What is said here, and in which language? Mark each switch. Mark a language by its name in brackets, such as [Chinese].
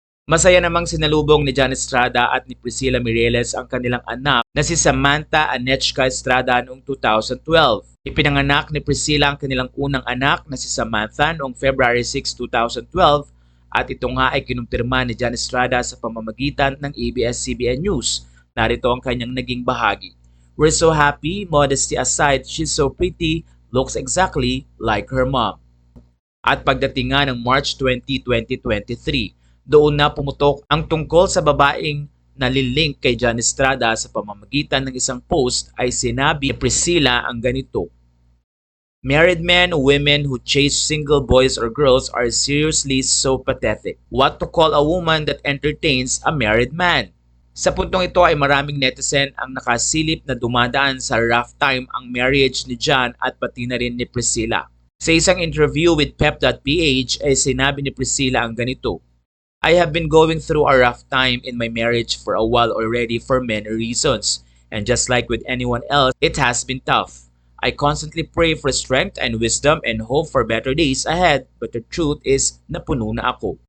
[Filipino] Masaya namang sinalubong ni John Estrada at ni Priscilla Mireles ang kanilang anak na si Samantha Anechka Estrada noong 2012. Ipinanganak ni Priscilla ang kanilang unang anak na si Samantha noong February 6, 2012 at ito nga ay kinumpirma ni John Estrada sa pamamagitan ng ABS-CBN News. Narito ang kanyang naging bahagi. [English] "We're so happy, modesty aside, she's so pretty, looks exactly like her mom." [Filipino] At pagdating nga ng March 20, 2023, doon na pumutok ang tungkol sa babaeng nalilink kay John Estrada sa pamamagitan ng isang post ay sinabi ni Priscilla ang ganito. [English] "Married men, women who chase single boys or girls are seriously so pathetic. What to call a woman that entertains a married man?" [Filipino] Sa puntong ito ay maraming netizen ang nakasilip na dumadaan sa rough time ang marriage ni John at pati na rin ni Priscilla. Sa isang interview with Pep.ph ay sinabi ni Priscilla ang ganito. [English] "I have been going through a rough time in my marriage for a while already for many reasons. And just like with anyone else, it has been tough. I constantly pray for strength and wisdom and hope for better days ahead, but the truth is, [Filipino] napuno na ako."